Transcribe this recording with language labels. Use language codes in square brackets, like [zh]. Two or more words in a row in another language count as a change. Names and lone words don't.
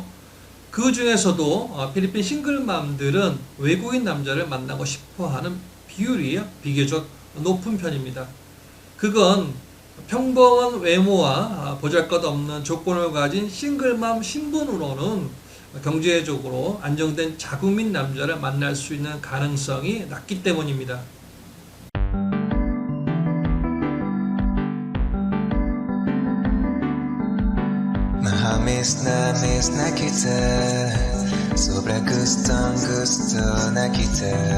[ko] 그 중에서도 필리핀 싱글맘들은 외국인 남자를 만나고 싶어하는 비율이 비교적 높은 편입니다. 그건 평범한 외모와 보잘것없는 조건을 가진 싱글맘 신분으로는 경제적으로 안정된 자국민 남자를 만날 수 있는 가능성이 낮기 때문입니다. [tl] Namiss na kita, sobrang gustong-gusto na kita.